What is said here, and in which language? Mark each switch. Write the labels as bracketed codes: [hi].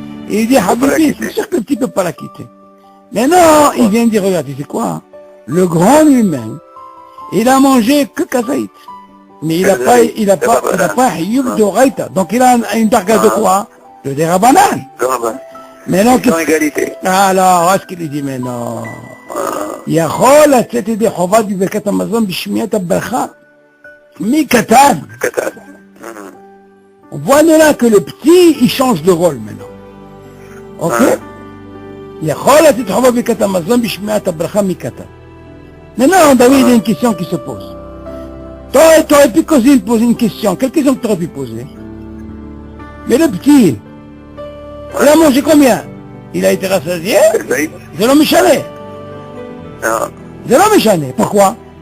[fr] Et il dit, Habibi, c'est sûr que le petit ne peut pas la quitter. Mais non, il vient de dire, regarde, tu sais quoi? Le grand lui-même, il a mangé que kazaït. Mais il n'a pas Hiyub d'Oraïta. Donc il a une darga de quoi? De des Rabbanan. Mais non, sans égalité. Alors, est-ce qu'il dit, mais non? [he] יכול לצאת ידי חובה בברכת המזון בשמיעת הברכה מקטן. קטן. [fr] On Voilà que le petit, il change de rôle maintenant. Ok? [he] יכול לתת חובה ברכת המזון בשמיעת הברכה מקטן. [fr] Maintenant, David, il y a une question qui se pose. T'aurais pu poser une question. Quelle question que t'aurais pu poser? Mais le petit, il a mangé combien? Il a été rassasié? C'est l'homme méchané. C'est l'homme méchané. Pourquoi?